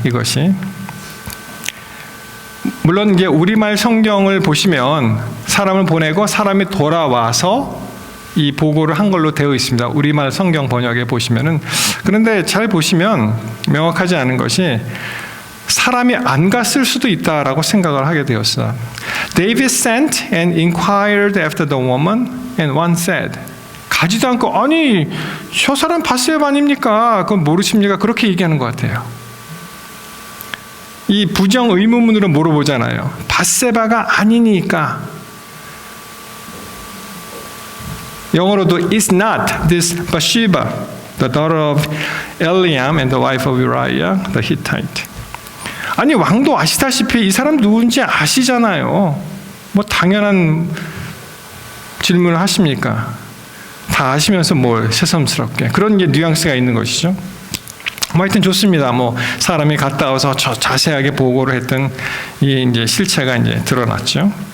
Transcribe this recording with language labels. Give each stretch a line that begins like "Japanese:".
Korean: 이것이 물론 이제 우리말 성경을 보시면 사람을 보내고 사람이 돌아와서 이 보고를 한 걸로 되어 있습니다. 우리말 성경 번역에 보시면은. 그런데 잘 보시면 명확하지 않은 것이 사람이 안 갔을 수도 있다라고 생각을 하게 되었어요.
English: David sent and inquired after the woman, and one said.
Korean: 가지도 않고 아니 저 사람 밧세바 아닙니까? 그건 모르십니까? 그렇게 얘기하는 것 같아요. 이 부정 의문문으로 물어보잖아요. 밧세바가 아니니까. 영어로도
English: is not this Bathsheba, the daughter of Eliam and the wife of Uriah the Hittite.
Korean: 아니 왕도 아시다시피 이 사람 누군지 아시잖아요. 뭐 당연한 질문을 하십니까? 다 아시면서 뭘 새삼스럽게 그런 게 뉘앙스가 있는 것이죠. 하여튼 좋습니다. 사람이 갔다 와서 자세하게 보고를 했던 이 이제 실체가 이제 드러났죠.